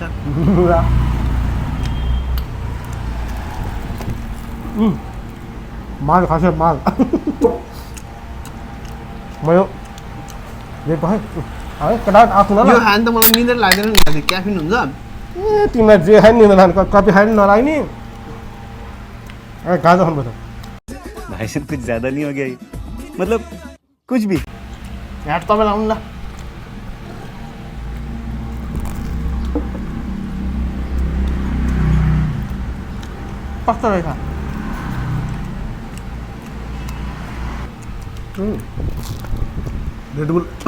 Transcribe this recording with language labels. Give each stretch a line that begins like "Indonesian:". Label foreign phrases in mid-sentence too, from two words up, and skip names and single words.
Nepali: मुला माल खान्छ माल म यो है केटा आफ्नो यो खानु त मलाई निन्द्रा लाग्दैन नि क्याफिन हुन्छ ए तिमीलाई जे खायो नि कफी खायो नि नलाग्ने गाजा खानुपर्छ
Hindi: भाई साहब कुछ ज्यादा नहीं हो गया ये? मतलब कुछ भी
Nepali: यहाँ तपाईँलाई आउनु ल कस्तो रहेछ रेडबुल